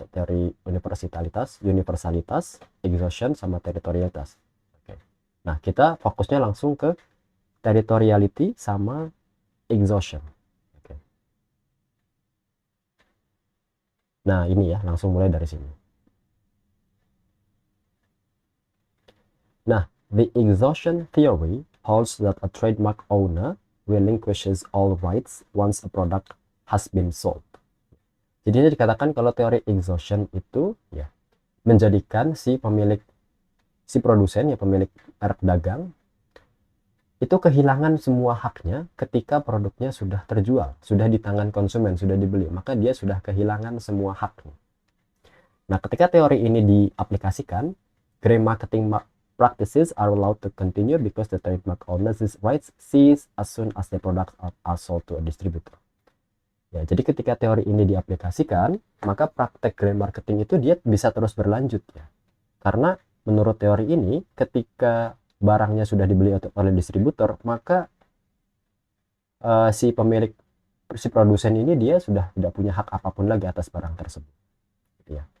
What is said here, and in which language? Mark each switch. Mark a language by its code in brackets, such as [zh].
[id] Teori universalitas, exhaustion, sama teritorialitas. Oke. Nah, kita fokusnya langsung ke territoriality sama exhaustion. Oke. Nah, ini ya, langsung mulai dari sini. [en] Nah, the exhaustion theory holds that a trademark owner relinquishes all rights once a product has been sold. [id] Jadi ini dikatakan kalau teori exhaustion itu ya menjadikan si produsen ya, pemilik merek dagang itu kehilangan semua haknya ketika produknya sudah terjual, sudah di tangan konsumen, sudah dibeli, maka dia sudah kehilangan semua haknya. [en] Nah, [id] ketika teori ini diaplikasikan, [en] gray marketing practices are allowed to continue because the trademark owner's rights cease as soon as the products are sold to a distributor. [id] Ya, jadi ketika teori ini diaplikasikan, maka praktek gray marketing itu dia bisa terus berlanjut ya. Karena menurut teori ini, ketika barangnya sudah dibeli oleh distributor, maka si produsen ini dia sudah tidak punya hak apapun lagi atas barang tersebut. Ya.